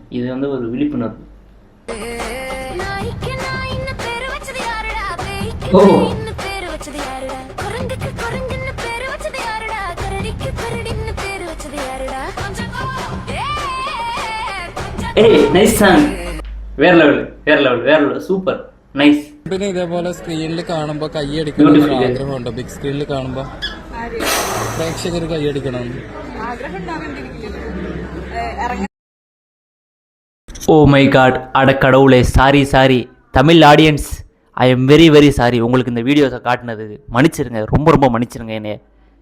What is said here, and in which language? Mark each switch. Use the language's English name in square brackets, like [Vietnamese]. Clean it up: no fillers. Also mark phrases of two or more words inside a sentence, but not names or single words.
[Tamil] இது வந்து ஒரு விழிப்புணர்வு. ஓ ஏய் [English] nice song. [Tamil] வேற லெவல் [English] super nice. [Malayalam] പിന്നെ ഇതേപോലെ സ്ക്രീനിൽ കാണുമ്പോൾ കൈയടിക്കണം ആഗ്രഹമുണ്ടോ? ബിഗ് സ്ക്രീനിൽ കാണുമ്പോൾ പ്രേക്ഷകർ കൈയടിക്കണം. [English] oh my god, [Tamil] அட கடவுளே, [English] sorry Tamil audience, I am very sorry. [Tamil] உங்களுக்கு இந்த வீடியோஸை காட்டினது மன்னிச்சிருங்க, ரொம்ப மன்னிச்சிருங்க என்னைய.